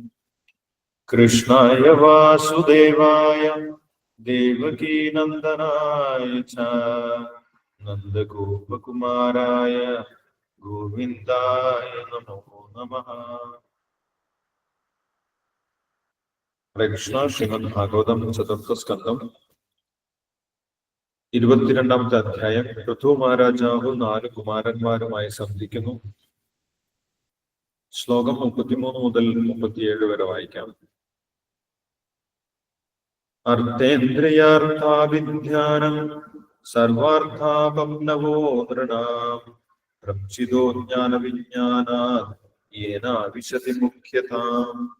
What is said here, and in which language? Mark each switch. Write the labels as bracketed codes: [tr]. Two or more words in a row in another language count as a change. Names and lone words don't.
[sa] कृष्णाय वासुदेवाय देवकी नन्दनाय च नन्दगोपकुमाराय गोविन्दाय नमो नमः। हरे कृष्ण। [ml] श्रीमद् भागवतम ചതുർത്ഥ സ്കന്ദം 22-ാമത്തെ അധ്യായം. പൃഥു മഹാരാജാവ് 4 കുമാരന്മാരുമായി സന്ധിക്കുന്നു. ശ്ലോകം 33 മുതൽ 37 വരെ വായിക്കാം. [sa] അർത്ഥേന്ദ്രിയാർത്ഥാഭിധ്യാനം സർവാർത്ഥാപന്നവോ നൃണാം പ്രംശിതോ ജ്ഞാനവിജ്ഞാനാത് യേനാവിശതി മുഖ്യതാം.